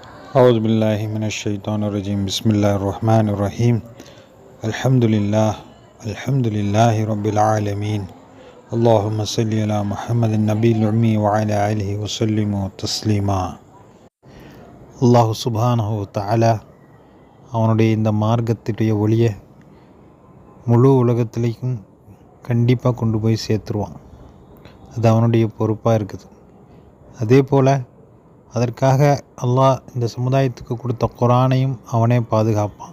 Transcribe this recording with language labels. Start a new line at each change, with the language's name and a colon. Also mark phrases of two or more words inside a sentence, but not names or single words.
Arabic: أعوذ بالله من الشيطان الرجيم بسم الله الرحمن الرحيم الحمد لله رب العالمين اللهم صل على محمد النبي الأمي وعلى آله وسلم تسليما. الله سبحانه وتعالى
Tamil: அவனுடைய இந்த மார்க்கத்துடைய ஒளியை முழு உலகத்திலையும் கண்டிப்பாக கொண்டு போய் சேர்த்துருவான். அது அவனுடைய பொறுப்பாக இருக்குது. அதே போல் அதற்காக அல்லாஹ் இந்த சமுதாயத்துக்கு கொடுத்த குர்ஆனையும் அவனே பாதுகாப்பான்.